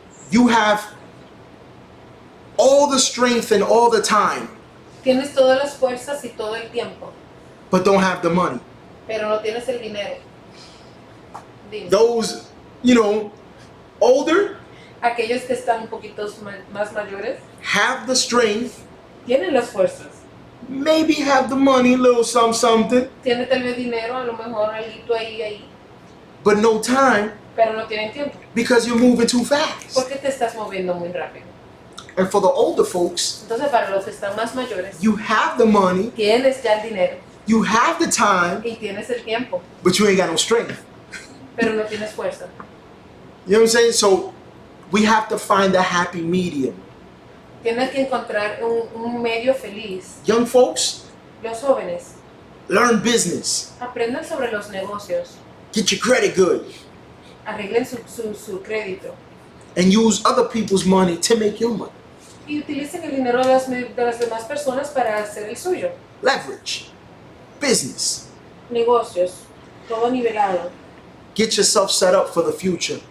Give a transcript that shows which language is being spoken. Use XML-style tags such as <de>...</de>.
<en>you have all the strength and all the time,</en> <es>tienes todas las fuerzas y todo el tiempo,</es> <en>but don't have the money.</en> <es>pero no tienes el dinero. Dime.</es> <en>Those, older</en> <es>Aquellos que están un poquito más mayores</es> <en>have the strength,</en> <es>tienen las fuerzas.</es> <en>maybe have the money, little something,</en> <es>Tienen tal vez dinero, a lo mejor algo ahí,</es> <en>but no time</en> <es>pero no tienen tiempo.</es> <en>because you're moving too fast.</en> <es>Porque te estás moviendo muy rápido.</es> <en>And for the older folks,</en> <es>Entonces, para los que están más mayores,</es> <en>you have the money,</en> <es>tienes ya el dinero</es> <en>you have the time,</en> <es>y tienes el tiempo,</es> <en>but you ain't got no strength.</en> <es>pero no tienes fuerza.</es> <en>You know what I'm saying? So we have to find a happy medium.</en> <es>Tienes que encontrar un medio feliz.</es> <en>Young folks,</en> <es>Los jóvenes</es> <en>learn business.</en> <es>aprendan sobre los negocios,</es> <en>Get your credit good.</en> <es>arreglen su crédito</es> <en>And use other people's money to make your money.</en> <es>y utilicen el dinero de las demás personas para hacer el suyo.</es> <en>Leverage. Business.</en> <es>Negocios, todo nivelado.</es> <en>Get yourself set up for the future</en>